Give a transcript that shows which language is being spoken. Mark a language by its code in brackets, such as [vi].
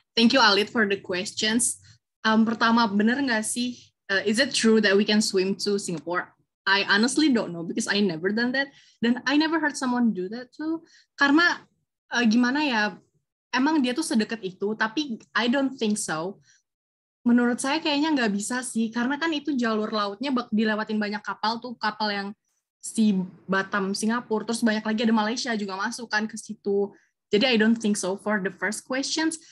[en] Thank you Alit for the questions. [id] Pertama, bener nggak sih? [en] Is it true that we can swim to Singapore? I honestly don't know because I never done that. Dan I never heard someone do that too. [id] Karena gimana ya? Emang dia tuh sedekat itu, tapi [en] I don't think so. [id] Menurut saya kayaknya nggak bisa sih, karena kan itu jalur lautnya dilewatin banyak kapal tuh, kapal yang si Batam, Singapura, terus banyak lagi ada Malaysia juga masuk kan ke situ. [en] Jadi I don't think so for the first questions.